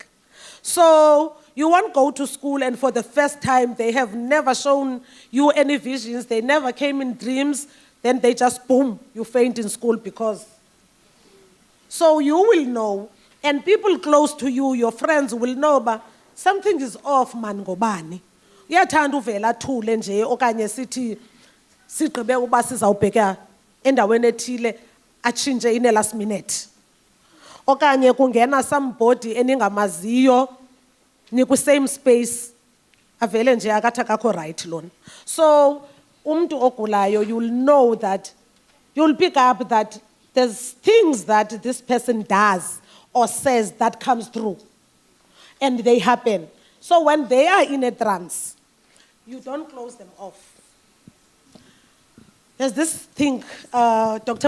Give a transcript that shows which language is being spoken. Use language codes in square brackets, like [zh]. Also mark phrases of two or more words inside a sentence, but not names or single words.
[en] So you won't go to school and for the first time they have never shown you any visions, they never came in dreams, then they just boom, you faint in school because. So you will know, and people close to you, your friends will know, but something is off, man, [xh] ngobani. Uyathanda uvela thule nje okanye sithi sigqibe uba sizawubheka endaweni ethile atshintshe [en] in the last minute. [xh] Okanye kungena somebody eningamaziyo niku [en] same space [xh] avele nje akathi akakho right lona. So umntu ogulayo, [en] you'll know that, you'll pick up that there's things that this person does or says that comes through and they happen. So when they are in a trance, you don't close them off. There's this thing, Dr.